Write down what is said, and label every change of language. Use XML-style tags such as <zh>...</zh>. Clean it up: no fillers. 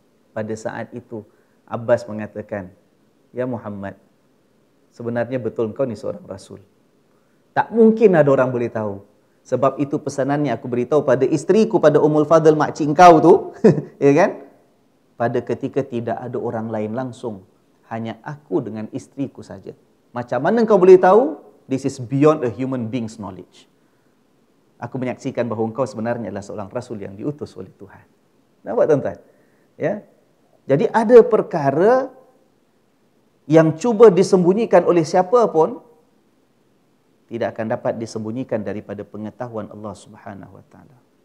<ms>Pada saat itu, Abbas mengatakan, ya Muhammad, sebenarnya betul engkau ni seorang Rasul. Tak mungkin ada orang boleh tahu. Sebab itu pesanannya aku beritahu pada isteriku, pada Ummul Fadl, makcik engkau tu, ya kan? Pada ketika tidak ada orang lain langsung, hanya aku dengan isteriku saja. Macam mana engkau boleh tahu?</ms> <en>This is beyond a human being's knowledge.</en> <ms>Aku menyaksikan bahawa engkau sebenarnya adalah seorang Rasul yang diutus oleh Tuhan. Nampak tuan-tuan? Ya? Jadi ada perkara yang cuba disembunyikan oleh siapa pun, tidak akan dapat disembunyikan daripada pengetahuan Allah Subhanahu wa taala.</ms>